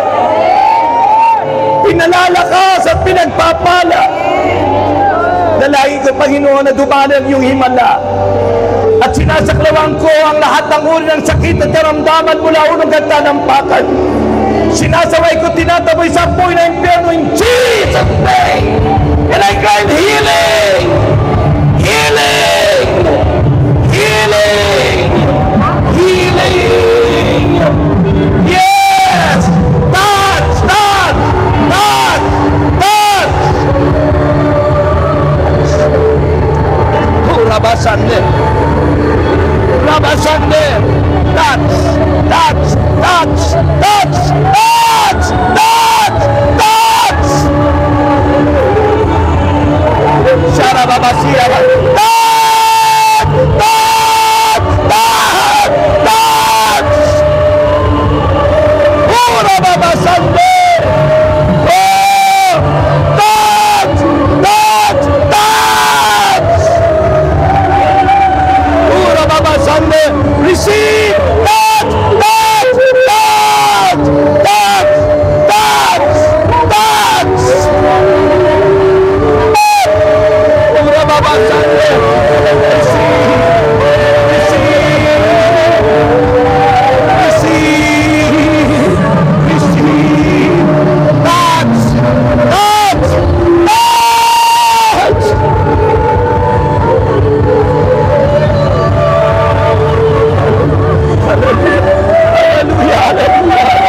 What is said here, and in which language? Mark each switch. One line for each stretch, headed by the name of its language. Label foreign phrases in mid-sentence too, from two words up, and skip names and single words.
Filipino: Pinalalakas at pinagpapala. Dalangin ko, Panginoon, na dumanan yung himala. At sinasaklawan ko ang lahat ng uri ng sakit at karamdaman mula unang gantampakan. Sinasaway ko, tinataboy sa apoy na impyerno
English: in Jesus' name. And I cry healing! Healing! Healing! Healing! Yes! Touch! Touch! Touch! Touch! Rabasande! Rabasande! Touch! Touch! Touch! Touch! Touch! Touch! Touch! Sharababasiya! Touch! Touch! Touch! Touch! Rabasande! Oh! Touch! Touch! Touch! Sunday, receive, touch, touch, touch, touch, touch, touch. Baba Sunday, receive, touch, touch, touch. Hallelujah, hallelujah.